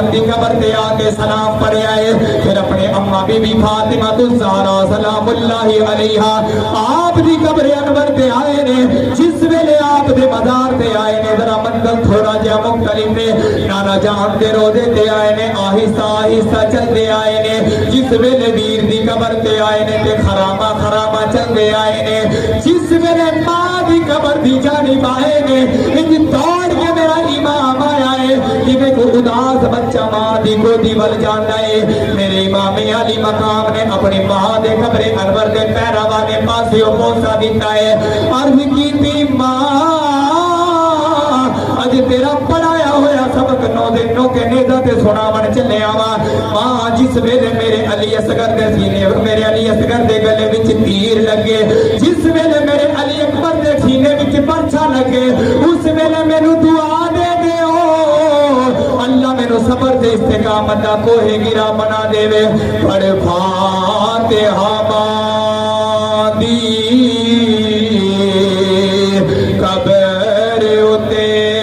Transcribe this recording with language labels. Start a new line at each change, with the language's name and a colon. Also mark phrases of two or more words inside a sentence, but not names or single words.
Punjabi: دی قبر تے آ کے سلام پڑھے آئے پھر اپنے اماں بی بی فاطمہ الزہرا
Arabic: سلام اللہ علیہا
Punjabi: آپ دی قبر انور تے آئے نے جس ویلے آپ دے مزار تے آئے نے ذرا منزل تھوڑا جہا مختلف نے نانا جان دے روضے تے آئے نے آہستہ آہستہ چلتے آئے نے جس ویلے ویر دی قبر تے آئے نے تے خرامہ خرامہ چلتے آئے نے جس ویلے ماں دی قبر دی جانب آئے نے انج دوڑ کے میرا امام آیا ہے جویں کو اداس بچہ ماں دی گودی ول جاندا ہے میرے امام علی مقام نے اپنی ماں دے قبر انور دے پیرا والے پاسے پوسا دیتا ہے عرض کیتی ماں اج تیرا پڑھایا ہویا سبق نو دن نو کے نیزہ تے سناون چلے آوا ماں جس ویلے میرے علی اصغر دے سینے میرے علی اصغر دے گلے وچ تیر لگے جس ویلے میرے علی اکبر دے سینے وچ پرچا لگے اس ویلے مینوں دعا دے دیو اللہ مینوں صبر تے استقامت دا کوہ گرا بنا دے پڑھ فاتحہ ماں دی قبر اتے